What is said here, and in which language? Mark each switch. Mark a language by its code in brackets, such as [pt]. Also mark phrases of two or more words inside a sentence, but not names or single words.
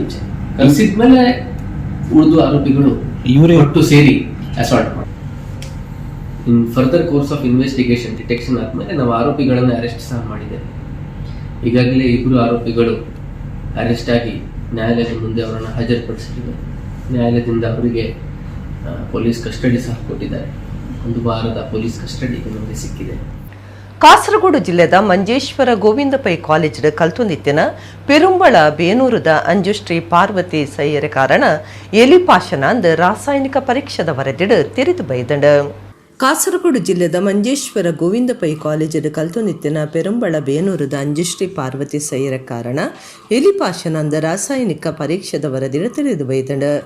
[kn] ಈಚೆ ಕರೆಸಿದ್ಮೇಲೆ ಉಳಿದು ಆರೋಪಿಗಳು ಒಟ್ಟು ಸೇರಿ ಅಸಾಲ್ಟ್ ಮಾಡಿ [en] in further course of investigation detection [kn] ಆದಮೇಲೆ ನಾವು ಆರೋಪಿಗಳನ್ನು ಅರೆಸ್ಟ್ ಸಹ ಮಾಡಿದ್ದೇವೆ. ಈಗಾಗಲೇ 2 ಆರೋಪಿಗಳು ಅರೆಸ್ಟ್ ಆಗಿ ನ್ಯಾಯಾಲಯದ ಮುಂದೆ ಅವರನ್ನು ಹಾಜರುಪಡಿಸಿದ್ದಾರೆ. ನ್ಯಾಯಾಲಯದಿಂದ ಅವರಿಗೆ [en] police custody [kn] ಸಹ ಕೊಟ್ಟಿದ್ದಾರೆ. 1 ವಾರದ [en] police custody [kn] ನಮಗೆ ಸಿಕ್ಕಿದೆ. [tcy] ಕಾಸರಗೋಡು ಜಿಲ್ಲೆದ ಮಂಜೇಶ್ವರ ಗೋವಿಂದ ಪೈ ಕಾಲೇಜ್ ಕಲ್ತುನಿತ್ತಿನ ಪೆರುಂಬಳ ಬೇನೂರದ ಅಂಜುಶ್ರೀ ಪಾರ್ವತಿ ಸೈಯರ ಕಾರಣ ಎಲಿಪಾಶನ ಅಂದ್ ರಾಸಾಯನಿಕ ಪರೀಕ್ಷೆದ ವರದಿಡು ತೆರೆದು ಬೈದಂಡು. ಕಾಸರಗೋಡು ಜಿಲ್ಲೆದ ಮಂಜೇಶ್ವರ ಗೋವಿಂದ ಪೈ ಕಾಲೇಜ್ ಕಲ್ತುನಿತ್ತಿನ ಪೆರುಂಬಳ ಬೇನೂರದ ಅಂಜುಶ್ರೀ ಪಾರ್ವತಿ ಸೈಯರ ಕಾರಣ ಎಲಿಪಾಶನ ಅಂದ ರಾಸಾಯನಿಕ ಪರೀಕ್ಷೆದ ವರದಿಡು ತೆರೆದು ಬೈದಂಡು.